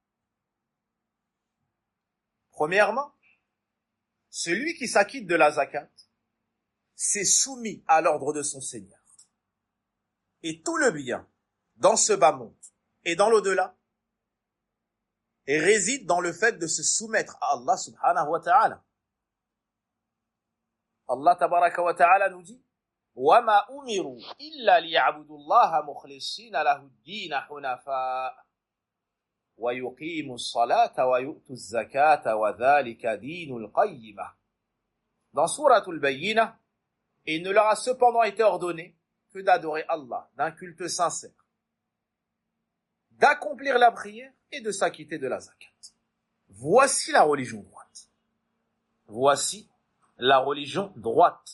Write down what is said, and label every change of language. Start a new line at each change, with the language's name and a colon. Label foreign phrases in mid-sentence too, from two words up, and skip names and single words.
French: Premièrement, celui qui s'acquitte de la zakat s'est soumis à l'ordre de son Seigneur. Et tout le bien dans ce bas monde et dans l'au-delà et réside dans le fait de se soumettre à Allah
Arabic: سبحانه وتعالى. الله تبارك وتعالى
French: nous dit
Arabic: وَمَا أُمِرُوا إِلَّا لِيَعْبُدُوا اللَّهَ مُخْلِصِينَ لَهُ الدِّينَ حُنَفَاءَ وَيُقِيمُوا الصَّلَاةَ وَيُؤْتُوا الزَّكَاةَ وَذَلِكَ دِينُ الْقَيِّمَةِ.
French: Dans Souratul Bayyinah, il ne leur a cependant été ordonné que d'adorer Allah d'un culte sincère, d'accomplir la prière et de s'acquitter de la zakat. Voici la religion droite. Voici la religion droite.